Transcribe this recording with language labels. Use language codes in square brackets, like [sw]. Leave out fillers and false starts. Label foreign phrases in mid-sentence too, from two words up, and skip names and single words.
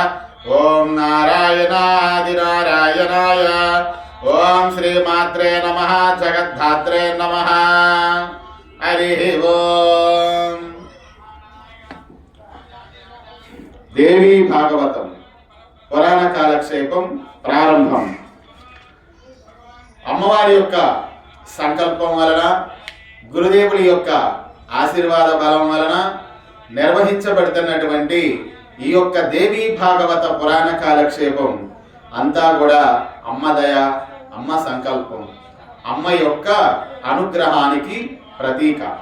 [sa] ओम नारायणादि नारायणाय ओम श्री मात्रे नमः जगद्धात्रे नमः। हरि ओम। [te] देवी भागवतम పురాణ కాలక్షేపం ప్రారంభం। అమ్మవారి యొక్క సంకల్పం వలన గురుదేవుని యొక్క ఆశీర్వాద బలం వలన నిర్వహించబడుతున్నటువంటి ఈ యొక్క దేవీ భాగవత పురాణ కాలక్షేపం అంతా కూడా అమ్మ దయ, అమ్మ సంకల్పం, అమ్మ యొక్క అనుగ్రహానికి ప్రతీక।